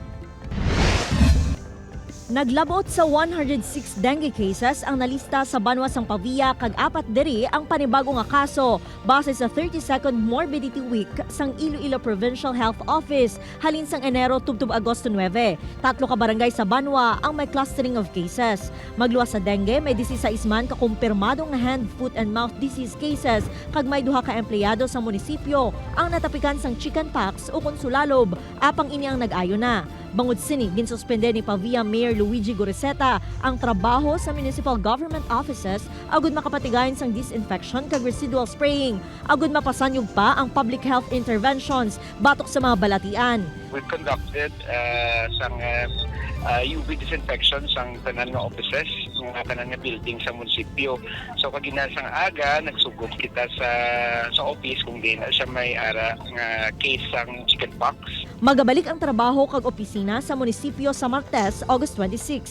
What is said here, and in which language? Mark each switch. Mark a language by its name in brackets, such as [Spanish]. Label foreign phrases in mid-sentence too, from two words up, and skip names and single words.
[Hiligaynon] Naglabot sa 106 [English] dengue cases [Hiligaynon] ang nalista sa banwa sang Pavia kag apat diri ang panibago nga kaso base sa 32nd Morbidity Week sang Iloilo Provincial Health Office halin sang Enero tubtub Agosto 9. Tatlo ka barangay sa banwa ang may [English] clustering of cases. [Hiligaynon] Magluwas sa dengue, may 16 man kakumpirmadong nga [English] hand, foot and mouth disease cases [Hiligaynon] kag may duha ka empleyado sa munisipyo ang natapikan sang chickenpox o konsulalob apang ini ang nag-ayo na. Bangod sini, ginsuspende ni Pavia Mayor Luigi Goriseta ang trabaho sa [English] municipal government offices [Hiligaynon] agud makapatigayon sang disinfection kag [English] residual spraying. [Hiligaynon] Agud mapasanyog pa ang [English] public health interventions [Hiligaynon] batok sa mga balatian. [English] We've conducted some UV disinfection [Hiligaynon] sang tanan nga offices, mga tanan nga building sa munisipyo. So kaginasang aga nagsugod kita sa office kung di na siya may ara nga case sang chickenpox. Magabalik ang trabaho kag opisina sa munisipyo sa Martes, August 26.